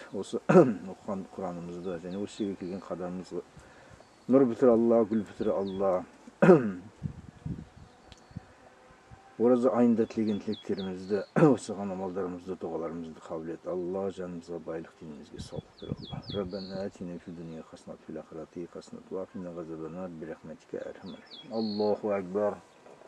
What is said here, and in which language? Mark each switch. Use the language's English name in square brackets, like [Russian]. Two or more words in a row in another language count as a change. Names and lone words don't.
[Kazakh] Осы оқыған Құранымызды және осы жерге келген қадамымызға нұр бітір Алла, гүл бітір Алла. Ораза айында тілеген тілектерімізді, осыған амалдарымызды, дұғаларымызды қабыл ет. Алла жанымызға байлық, денімізге саулық бер Алла. [Arabic] ربنا آتنا في الدنيا حسنة في الآخرة حسنة وقنا عذاب النار برحمتك أرحم. الله أكبر.